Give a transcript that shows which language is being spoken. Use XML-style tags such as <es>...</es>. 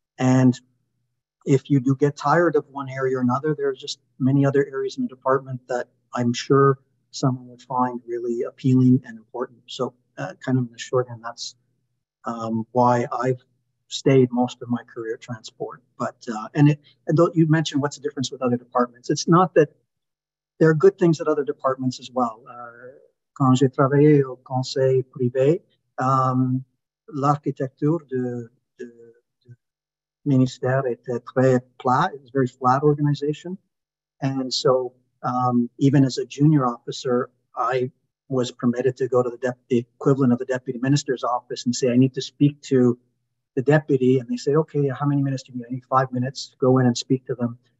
<en>And if you do get tired of one area or another, there's just many other areas in the department that I'm sure someone would find really appealing and important. So kind of in the short end, that's why I've stayed most of my career at Transport. But and you mentioned what's the difference with other departments. It's not that there are good things at other departments as well.</en> <fr>Quand j'ai travaillé au conseil privé, l'architecture du Ministère était très flat.</fr> <en>It was a very flat organization. And so even as a junior officer, I was permitted to go to the equivalent of the deputy minister's office and say, I need to speak to the deputy. And they say, okay, how many minutes do you need? I need 5 minutes. Go in and speak to them.</en>